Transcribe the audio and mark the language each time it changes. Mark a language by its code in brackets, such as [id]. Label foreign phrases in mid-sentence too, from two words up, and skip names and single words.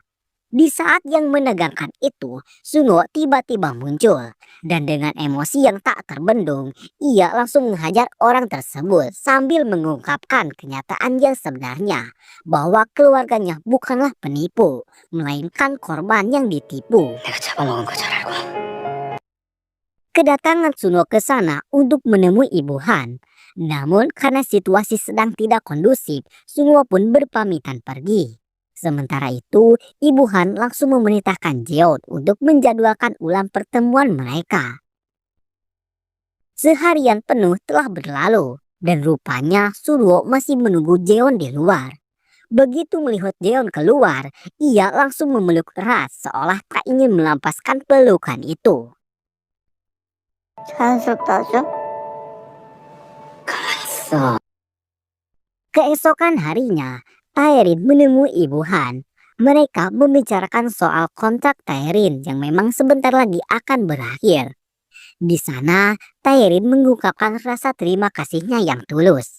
[id] Di saat yang menegangkan itu, Sunwo tiba-tiba muncul. Dan dengan emosi yang tak terbendung, ia langsung menghajar orang tersebut sambil mengungkapkan kenyataan yang sebenarnya. Bahwa keluarganya bukanlah penipu, melainkan korban yang ditipu. [ko] 내가 잡아먹은 거 잘 알고. [id] Kedatangan Sunwo ke sana untuk menemui Ibu Han. Namun karena situasi sedang tidak kondusif, Sunwo pun berpamitan pergi. Sementara itu, Ibu Han langsung memerintahkan Jeon untuk menjadwalkan ulang pertemuan mereka. Seharian penuh telah berlalu, dan rupanya Sunwo masih menunggu Jeon di luar. Begitu melihat Jeon keluar, ia langsung memeluk erat seolah tak ingin melampaskan pelukan itu. [ko] 자연스럽다 하죠? 가만히 있어. [id] Keesokan harinya, Taerin menemui Ibu Han. Mereka membicarakan soal kontrak Taerin yang memang sebentar lagi akan berakhir. Di sana, Taerin mengungkapkan rasa terima kasihnya yang tulus.